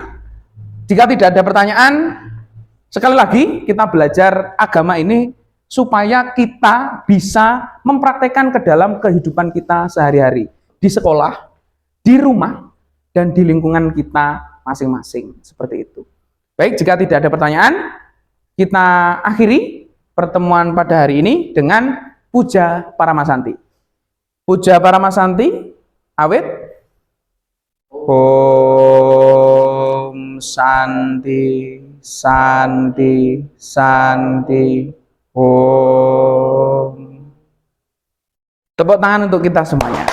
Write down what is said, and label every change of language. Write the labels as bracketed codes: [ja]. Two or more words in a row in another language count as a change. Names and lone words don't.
[id] Jika tidak ada pertanyaan, sekali lagi kita belajar agama ini supaya kita bisa mempraktekkan ke dalam kehidupan kita sehari-hari. Di sekolah, di rumah, dan di lingkungan kita masing-masing. Seperti itu. Baik, jika tidak ada pertanyaan, kita akhiri pertemuan pada hari ini dengan Puja Paramasanti. Puja Paramasanti, awit. [sa] Om Santi, Santi, Santi. Om. [id] Tepuk tangan untuk kita semuanya.